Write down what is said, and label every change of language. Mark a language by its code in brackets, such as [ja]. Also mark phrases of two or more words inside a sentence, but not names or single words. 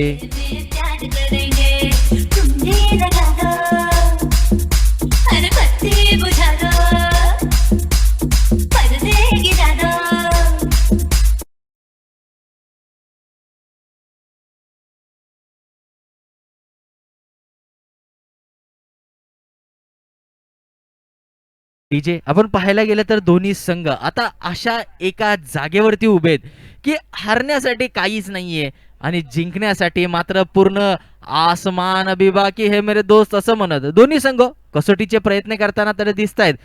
[hi] प्यार करेंगे तुमने लगा दो हर बत्ती बुझा दो पर्दे गिरा दो [mr] DJ आपण पाहायला गेलं तर दोन्ही संघ आता अशा एका जागेवरती उभे आहेत की हारण्यासाठी काहीच नाहीये आणि जिंकण्यासाठी मात्र पूर्ण [hi] आसमान अभी बाकी हे मेरे दोस्त [mr] असं म्हणत दोन्ही संघ कसोटीचे प्रयत्न करताना तर दिसत आहेत.